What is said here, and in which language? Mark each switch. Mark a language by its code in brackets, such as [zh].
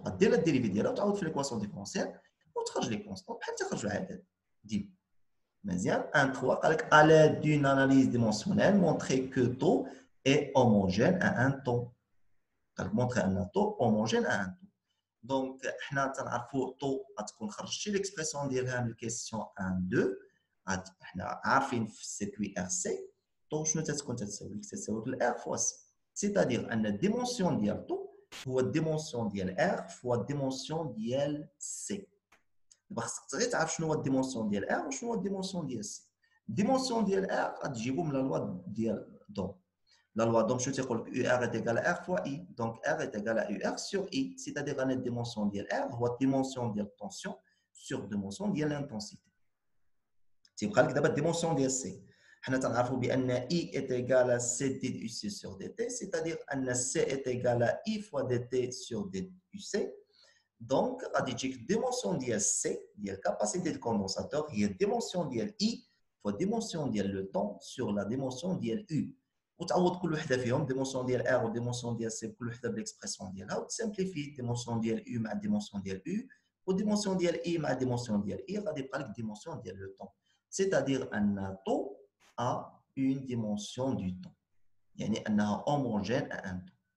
[ar] غدير الديريفي ديالها وتعاود في [fr] l'équation différentielle [ar] وتخرج لي كونستانت بحال تخرجوا العدد ديما. مزيان. [fr] 1 3 قال لك à l'aide d'une analyse dimensionnelle montrer que tau est homogène à un taux. [ar] قال لك [fr] montrer ان tau homogène à un taux. [ar] دونك حنا تنعرفوا طو غتكون خرجتي ليكسبرسيون ديالها من الكيسيون 1 2. حنا عارفين في السيركوي ار سي طو شنو تتكون تساوي لك؟ تساوي لك الار فوا سي. سيتادير ان الديمونسيون ديال طو هو الديمونسيون ديال ار فوا الديمونسيون ديال سي. دابا خصك غير تعرف شنو هو الديمونسيون ديال ار وشنو هو الديمونسيون ديال سي. الديمونسيون ديال ار غتجيبو من لا لوا ديال دوم. [fr] La loi d'Ohm, je te dis que UR est égal à R fois I. Donc, R est égal à UR sur I. C'est-à-dire une dimension de R, ou dimension de tension sur dimension de l'intensité. C'est pour ça que la dimension de C. Nous savons que I est égal à C dUC sur dt, c'est-à-dire que C est égal à I fois dt sur dUC. Donc, la dimension de C, la capacité de condensateur, est la dimension de I fois dimension de le temps sur la dimension de U. [ar] وتعوض كل وحده فيهم ديمونسيون ديال ار وديمونسيون ديال سي كل وحده بالاكسبرسيون ديالها وتسامبليفي ديمونسيون ديال يو مع ديمونسيون ديال يو وديمونسيون ديال اي مع ديمونسيون ديال اي غادي يبقى لك ديمونسيون ديال لو طون c'est-à-dire ان طو [fr] a une dimension du temps [ar] يعني انها [fr] homogène à un temps